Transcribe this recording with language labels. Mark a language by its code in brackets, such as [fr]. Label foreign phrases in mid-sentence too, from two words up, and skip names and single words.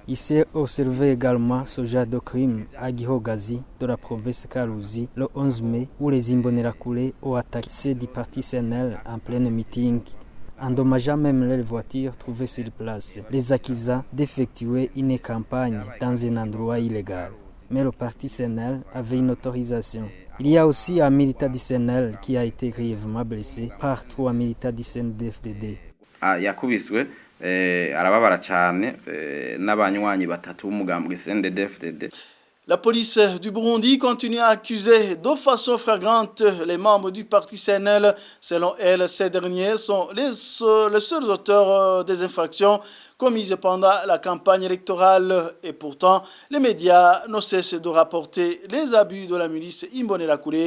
[fr] Il s'est observé également ce genre de crime à Gihogazi, de la province Kalouzi, le 11 mai, où les Imbonerakure ont attaqué ces 10 partis CNL en plein meeting, endommageant même leurs voitures trouvées sur place, les accusant d'effectuer une campagne dans un endroit illégal. Mais le parti CNL avait une autorisation. Il y a aussi un militant du CNL qui a été grièvement blessé par 3 militants du CNDD-FDD. [rn] yakubiswe arababara cyane n'abanywanyi batatu b'umugambwe CNDD-FDD. [fr] La police du Burundi continue à accuser de façon flagrante les membres du parti CNL. Selon elle, ces derniers sont les seuls auteurs des infractions commises pendant la campagne électorale. Et pourtant, les médias ne cessent de rapporter les abus de la milice Imbonerakure.